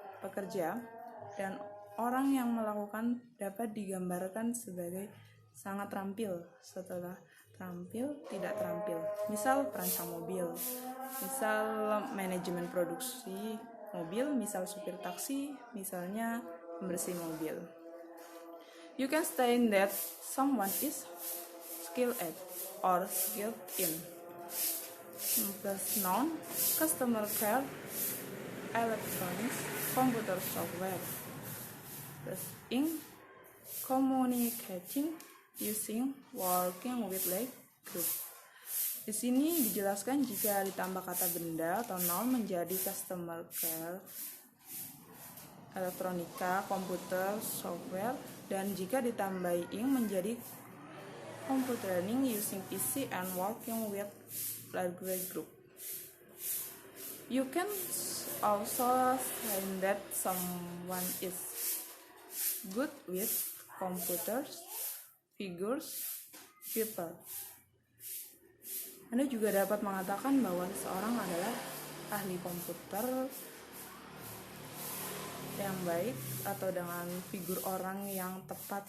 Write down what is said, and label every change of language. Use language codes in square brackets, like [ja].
[id] Pekerja dan orang yang melakukan dapat digambarkan sebagai sangat terampil, setelah terampil tidak terampil. Misal perancang mobil, misal manajemen produksi mobil, misal supir taksi, misalnya pembersih mobil. [en] You can state that someone is skilled at or skilled in. Plus noun, customer care, electronics, computer software. Plus ing, communicating, using, working with like group. [id] Di sini dijelaskan jika ditambah kata benda atau noun menjadi customer care, elektronika, komputer, software, dan jika ditambah ing menjadi [en] computer learning, using PC, and working with large group. You can also say that someone is good with computers, figures, people. [id] Anda juga dapat mengatakan bahwa seseorang adalah ahli komputer yang baik atau dengan figur orang yang tepat.